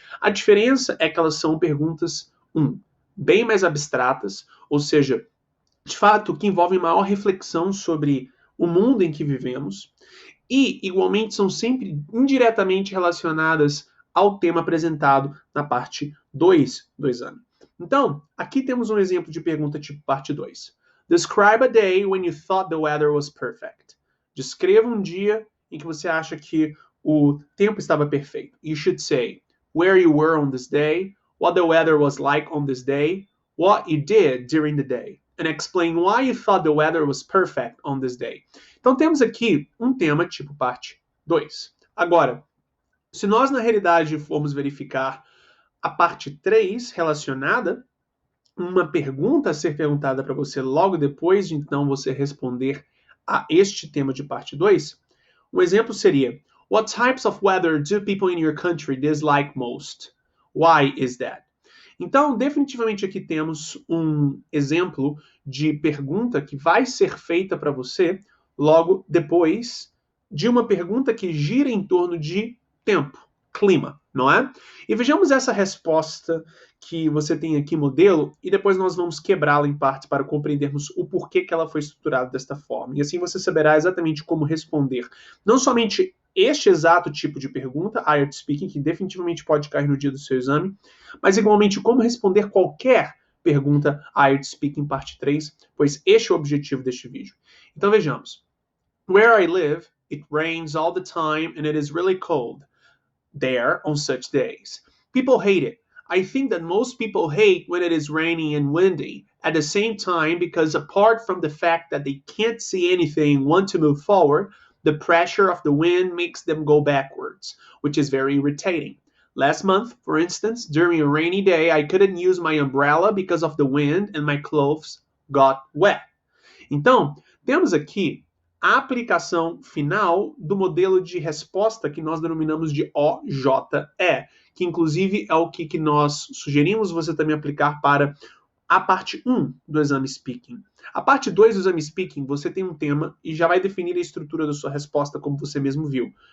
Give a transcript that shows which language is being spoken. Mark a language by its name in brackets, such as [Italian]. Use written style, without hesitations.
[Portuguese] A diferença é que elas são perguntas, bem mais abstratas, ou seja, de fato, que envolvem maior reflexão sobre o mundo em que vivemos, e, igualmente, são sempre indiretamente relacionadas ao tema apresentado na parte 2 do exame. Então, aqui temos um exemplo de pergunta tipo parte 2. [English] Describe a day when you thought the weather was perfect. [Portuguese] Descreva um dia em que você acha que o tempo estava perfeito. [English] You should say where you were on this day, what the weather was like on this day, what you did during the day, and explain why you thought the weather was perfect on this day. [Portuguese] Então temos aqui um tema tipo parte 2. Agora, se nós na realidade formos verificar a parte 3 relacionada, uma pergunta a ser perguntada para você logo depois de então você responder a este tema de parte 2, um exemplo seria: [English] What types of weather do people in your country dislike most? Why is that? [Portuguese] Então, definitivamente aqui temos um exemplo de pergunta que vai ser feita para você logo depois de uma pergunta que gira em torno de tempo, clima, não é? E vejamos essa resposta que você tem aqui, modelo, e depois nós vamos quebrá-la em partes para compreendermos o porquê que ela foi estruturada desta forma. E assim você saberá exatamente como responder, não somente este exato tipo de pergunta, IELTS Speaking, que definitivamente pode cair no dia do seu exame, mas igualmente como responder qualquer pergunta IELTS Speaking parte 3, pois este é o objetivo deste vídeo. Então vejamos. [English] Where I live, it rains all the time and it is really cold there on such days. People hate it. I think that most people hate when it is rainy and windy at the same time because apart from the fact that they can't see anything and want to move forward, the pressure of the wind makes them go backwards, which is very irritating. Last month, for instance, during a rainy day, I couldn't use my umbrella because of the wind and my clothes got wet. [Portuguese] Então, temos aqui a aplicação final do modelo de resposta que nós denominamos de OJE, que inclusive é o que nós sugerimos você também aplicar para a parte 1 do exame Speaking. A parte 2 do exame Speaking, você tem um tema e já vai definir a estrutura da sua resposta, como você mesmo viu.